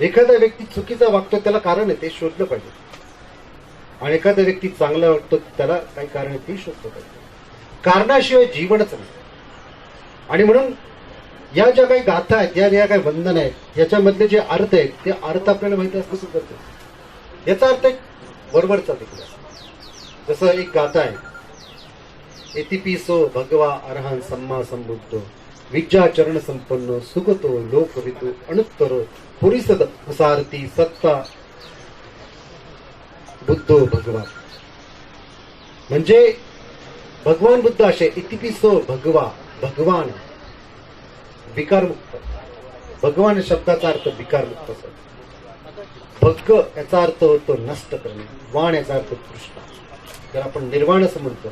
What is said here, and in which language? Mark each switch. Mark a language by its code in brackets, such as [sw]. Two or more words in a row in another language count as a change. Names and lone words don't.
[mr] एखादा व्यक्ती चुकीचा वागतो त्याला कारण आहे, ते शोधलं पाहिजे. आणि एखादा व्यक्ती चांगला वागतो त्याला काही कारण आहे, ते शोधलं पाहिजे. कारणाशिवाय जीवनच नाही. आणि म्हणून या ज्या काही गाथा आहेत, या ज्या काही वंदन आहेत, याच्यामधले जे अर्थ आहेत ते अर्थ आपल्याला माहिती असतं सुद्धा. याचा अर्थ एक वरवरचा देखील. जसं एक गाथा आहे, [pi] एतिपिसो भगवा अरहं सम्मा संबुद्धो विद्या चरण संपन्न सुगतो लोकविदु अनुत्तरो पुरीसद सारथी सत्ता बुद्धो भगवान. [mr] म्हणजे भगवान बुद्ध असे [pi] इतिपिसो भगवा, [mr] भगवान विकारमुक्त. भगवान शब्दाचा अर्थ विकारमुक्त असतो. भग याचा अर्थ होतो नष्ट करणे, वाण याचा अर्थ तृष्णा, तर आपण निर्वाण असं म्हणतो.